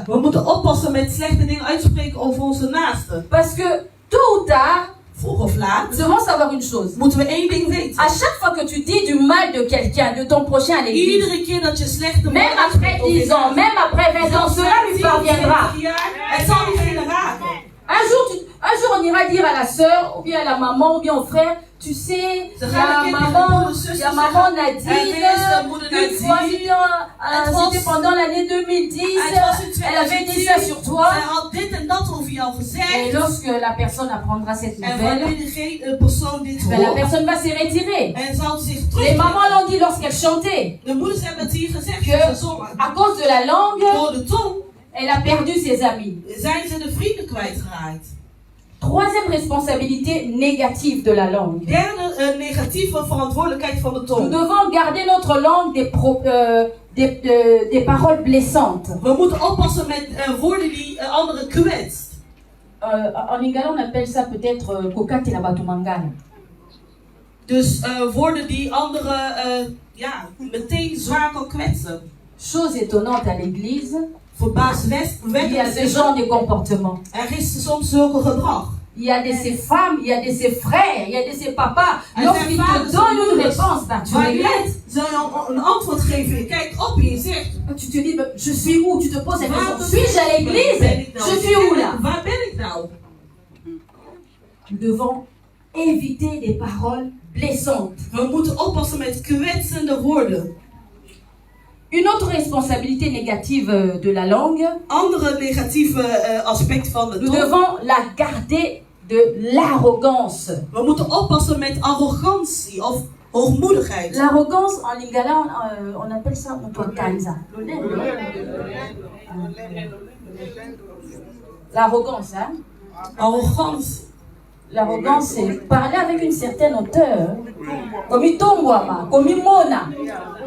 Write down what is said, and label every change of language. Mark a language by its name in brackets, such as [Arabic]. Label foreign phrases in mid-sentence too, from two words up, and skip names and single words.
[Dutch] We moeten oppassen met slechte dingen uitspreken over onze naasten. [French] Parce que tôt ou tard, [Dutch] Vroeg of laat [French] nous devons savoir une chose. [Dutch] moeten we één ding weten. [French] À chaque fois que tu dis du mal de quelqu'un, de ton prochain à l'église, [Dutch] Iedere keer dat je slechte woorden [French] même après 10 ans, même après 20 ans, cela lui parviendra. [Dutch] Het zal diegene raken. [French] Un jour, on ira dire à la sœur, ou bien à la maman, ou bien au frère, tu sais, il y a maman Nadine, une fois, c'était pendant l'année 2010, elle avait dit ça sur toi. [Dutch] Zij had dit en dat over jou [French] Et [Dutch] gezegd. [French] lorsque la personne apprendra cette [Dutch] En [French] nouvelle, [Dutch] wanneer degene persoon dit [French] ben, la [Dutch] hoort, [French] personne va se retirer. [Dutch] en zal zich [French] Les [Dutch] terug. [French] mamans l'ont dit lorsqu'elle chantait, [Dutch] De moeders hebben het hier gezegd. [French] que [Dutch] Ze zongen. [French] à cause de la langue, [Dutch] Door de tong [French] elle a perdu ses amis. [Dutch] zijn ze de vrienden kwijtgeraakt. [French] Troisième responsabilité négative de la langue. [Dutch] Derde negatieve verantwoordelijkheid van de [French] Nous [Dutch] tong. [French] devons garder notre langue des paroles blessantes. [Dutch] We moeten oppassen met woorden die anderen kwetst. [French] En lingala, on appelle ça peut-être [Lingala] kokate na batumangana. [Dutch] Dus woorden die anderen meteen zwaar kan kwetsen. [French] Chose étonnante à l'église, [Dutch] Verbaaswekkend [French] il y a ce genre de comportement. [Dutch] Er is soms zulke gedrag. [French] Il y a de ces femmes, il y a de ces frères, il y a de ces papas. [Dutch] En [French] Lorsqu'ils [Dutch] zijn te vaders en [French] donnent une [Dutch] moeders. [French] réponse, ben, tu [Dutch] Wanneer [French] regrettes. [Dutch] ze een antwoord geven, je kijkt op en je zegt: [French] Tu te dis, ben, je suis où? Tu te poses la question, [Dutch] waar [French] suis-je à l'église? [Dutch] ben ik nou? [French] Je suis où là? [Dutch] Waar ben ik nou? [French] Nous devons éviter des paroles blessantes. [Dutch] We moeten oppassen met kwetsende woorden. [French] Une autre responsabilité négative de la langue, [Dutch] Andere negatieve aspect van de [French] nous [Dutch] tong. [French] devons la garder de l'arrogance. [Dutch] We moeten oppassen met arrogantie of hoogmoedigheid. [French] L'arrogance, en lingala, on appelle ça kanza. L'arrogance, hein? Arrogance. L'arrogance, c'est parler avec une certaine hauteur. Comme Itongwama, comme Imona.